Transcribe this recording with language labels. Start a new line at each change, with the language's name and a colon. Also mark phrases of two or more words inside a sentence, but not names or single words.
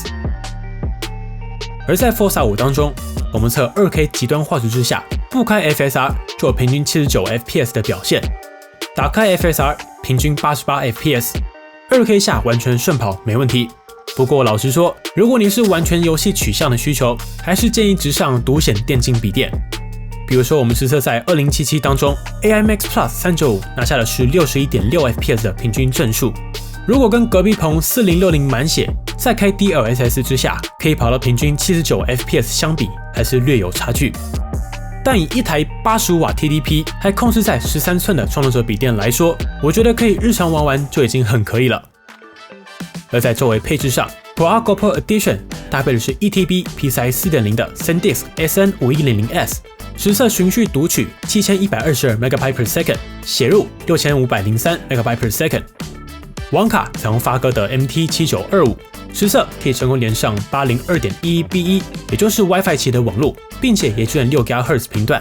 Chinese: 而在 Forza 5當中，我們測 2K 極端畫質之下，不開 FSR 就有平均79 FPS 的表現，打開 FSR 平均88 FPS。2K 下完全順跑沒問題。不過老實說，如果你是完全遊戲取向的需求，還是建議直上獨顯電競筆電。比如說我們實測在2077當中 ，AIMX Plus 395 拿下的是 61.6 FPS 的平均幀数。如果跟隔壁棚4060滿血，再開 DLSS 之下，可以跑到平均79 FPS 相比，還是略有差距。但以一台85瓦 TDP 還控制在13寸的創作者筆電來說，我覺得可以日常玩玩就已經很可以了。而在周圍配置上 ，ProArt GoPro Edition 搭配的是 1TB PCIe 4.0 的 SanDisk SN5100S，實測循序讀取7122 MB/s， 寫入6503 MB/s。網卡採用發哥的 MT7925， 實測可以成功連上 802.11b1， 也就是 WiFi 7的網絡，並且也支援6 GHz 頻段。